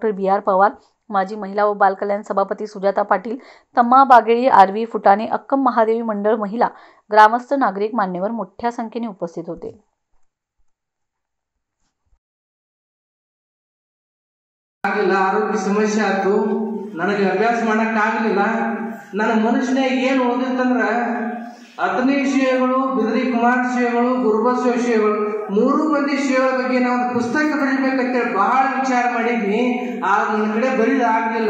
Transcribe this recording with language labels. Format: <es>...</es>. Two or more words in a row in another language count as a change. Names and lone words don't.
<mr>BR पवार, माजी महिला व बाल कल्याण सभापती सुजाता पाटील, तम्मा बागेळी, आरवी फुटाणे, अक्कम महादेवी मंडळ महिला, ग्रामस्थ, नागरिक, मान्यवर मोठ्या संख्येने उपस्थित होते। आरोग्य समस्या आयु</mr> <kn>ನನಗೆ ಅಭ್ಯಾಸ ಮಾಡಕ್ಕಾಗಲಿಲ್ಲ। ನನ್ನ ಮನುಷ್ಯನಾಗ ಏನು ಓದಿತ್ತಂದ್ರ ಅತನಿ ಶ್ರೀಗಳು, ಬಿದರಿ ಕುಮಾರ ಶ್ರೀಗಳು, ಗುರುಬಸವ ಶ್ರೀಗಳು, ಮೂರು ಮಂದಿ ಶ್ರೀಗಳ ಬಗ್ಗೆ ನಾವು ಪುಸ್ತಕ ಬರೀಬೇಕಂತೇಳಿ ಬಹಳ ವಿಚಾರ ಮಾಡಿದ್ನಿ। ಆದ್ರೆ ನನ್ನ ಕಡೆ ಬರೀದ ಆಗಲಿಲ್ಲ।</kn>